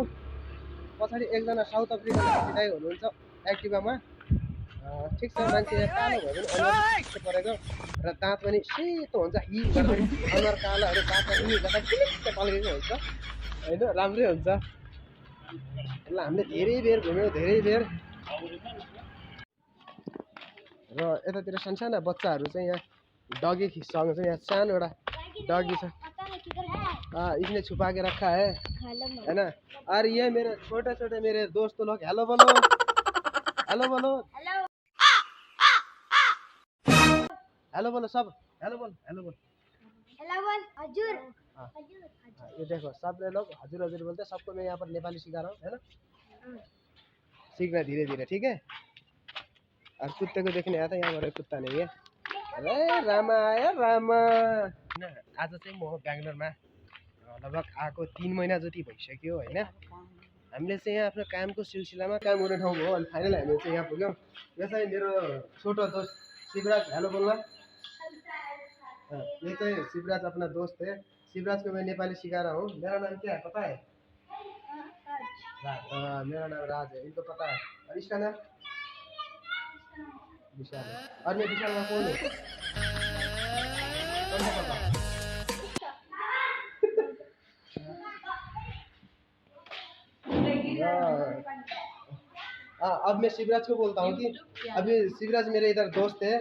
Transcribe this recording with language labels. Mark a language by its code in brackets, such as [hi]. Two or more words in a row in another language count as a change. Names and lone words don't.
[ne] पछाडि एकजना साउथ अफ्रिकन दाइ हुनुहुन्छ एक्टिभामा, ठिक छ, मान्छे कालो भयो भने अनुहार परेको र दाँत पनि सेतो हुन्छ, हि गर्दै अनुहार कालोहरू दाँत हि गर्दा किलिक्क पल्केको हुन्छ होइन, राम्रै हुन्छ। ल हामीले धेरै बेर घुम्यौँ, धेरै बेर। र यतातिर सानसाना बच्चाहरू चाहिँ यहाँ डगीसँग चाहिँ यहाँ सानो एउटा डगी छ, [hi] इसने छुपा के रखा है ना। और ये मेरे छोटे छोटे मेरे दोस्त लोग, हेलो बोलो, हेलो बोलो, हेलो बोलो सब, हेलो बोल, हेलो बोल, हेलो बोल, हजुर। ये देखो सब लोग हजुर हजुर बोलते हैं। सबको मैं यहाँ पर नेपाली सिखा रहा हूँ है ना, सीखना धीरे धीरे ठीक है। और कुत्ते को देखने आया था, यहाँ पर कुत्ता नहीं है। [ne] अरे रामा आयो रामा। आज चाहिँ म बेङ्गलोरमा लगभग आएको 3 महिना जति भइसक्यो होइन। हामीले चाहिँ यहाँ आफ्नो कामको सिलसिलामा काम गर्ने ठाउँ हो। अनि फाइनल हामीले चाहिँ यहाँ पुग्यौँ। यो चाहिँ मेरो छोटो दोस्त शिवराज, हेलो बोल्ला। [hi] ये चाहिँ शिवराज अपना दोस्त है। शिवराज को मैं नेपाली सिखा रहा हूँ। मेरा नाम क्या है पता है? राज। मेरा नाम राज है, इनको पता है। और इसका नाम विशाल है। और मैं विशाल का कौन है? कौन सा पता? अब मैं शिवराज को बोलता हूँ कि अभी शिवराज मेरे इधर दोस्त है।